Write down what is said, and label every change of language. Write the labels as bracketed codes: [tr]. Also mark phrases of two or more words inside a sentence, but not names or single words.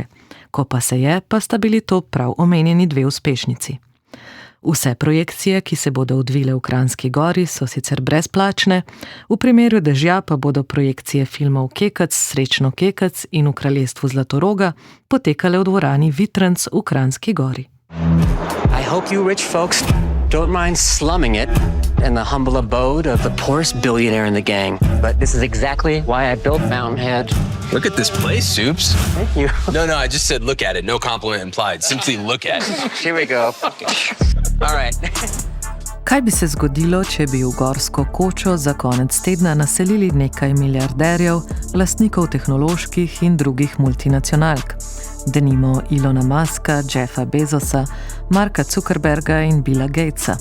[sl] Ko pa se je, pa sta bili to prav omenjeni dve uspešnici. Vse projekcije, ki se bodo odvile v Kranjski Gori, so sicer brezplačne, v primeru dežja pa bodo projekcije filmov Kekec, Srečno Kekec in v kraljestvu Zlatoroga potekale v dvorani Vitranc v Kranjski Gori. [en] I hope you rich folks don't mind slumming it in the humble abode of the poorest billionaire in the gang. But this is exactly why I built Mountainhead. Look at this place, Soups. Thank you. No, I just said look at it. No compliment implied. Simply look at it. Here we go. All right. [sl] Kaj bi se zgodilo, če bi v gorsko kočo za konec tedna naselili nekaj milijarderjev, lastnikov tehnoloških in drugih multinacionalk? Denimo Ilona Muska, Jeffa Bezosa, Marka Zuckerberga in Billa Gatesa.